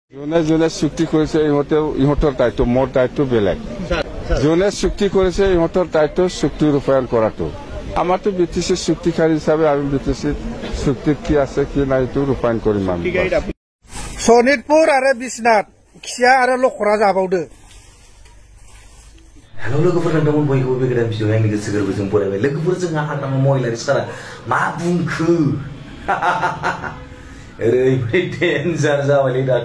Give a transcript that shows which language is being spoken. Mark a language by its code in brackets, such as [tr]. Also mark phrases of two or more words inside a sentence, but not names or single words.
[as] জোনে জোনে চুক্তি করেছে ইহঁতৰ দায়িত্ব, মোৰ দায়িত্ব বেলেগ। জোনে চুক্তি করেছে ইহঁতৰ দায়িত্ব চুক্তি ৰূপায়ণ কৰাটো। আমাৰতো বিটিসি চুক্তিকারী হিসাবে আমি বিটিসি চুক্তিত কি আছে কি নাই এইটো ৰূপায়ণ কৰিম আমি। [brx] सनितपुर आरो बिश्नाथ खिया आरो लखरा जाबावदो। हेलो लोगोफोर, नोंथांमोन बयखौबो बे गोदान भिडिअ आंनि गोसो गोरबोजों बरायबाय। लोगोफोर, जोंहा हाग्रामा महिलारि सारा मा बुंखो ओरैबायदि डेन्जार जाबायलै दाथ'।